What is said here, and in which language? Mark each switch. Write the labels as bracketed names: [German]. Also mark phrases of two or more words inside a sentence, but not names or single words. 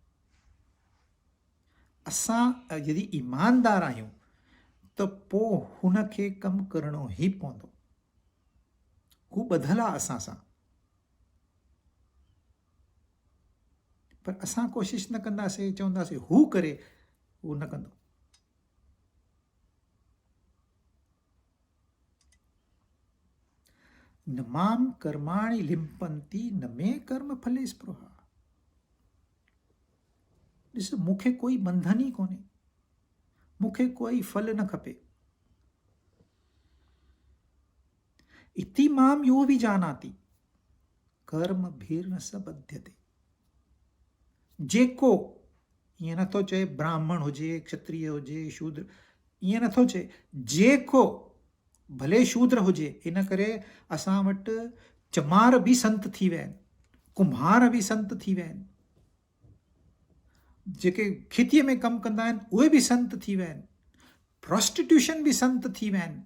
[Sindhi] असां यदि ईमानदार आहियूं त पोइ हुनखे कमु करणो ई पवंदो। हू ॿधल आहे असां सां, पर असां कोशिशि न कंदासीं, चवंदासीं हू करे, उहो न कंदो। [Sanskrit] न माम कर्माणि लिम्पंती न मे कर्म फले स्पृहा। [Sindhi] ॾिस, मूंखे कोई बंधन ई कोन्हे, मूंखे कोई फल न खपे। [Sanskrit] इति माम यो विजानाति कर्म भीर्न स बध्यते। [Sindhi] जेको, ईअं नथो चए ब्राह्मण हुजे, क्षत्रिय हुजे, शूद्र, ईअं नथो चए, जेको भले शूद्र हुजे। इन करे असां वटि चमार बि संत थी विया आहिनि, कुम्हार बि संत थी विया आहिनि, जेके खेतीअ में कमु कंदा आहिनि उहे बि संत थी विया आहिनि, प्रोस्टिट्यूशन बि संत थी विया आहिनि।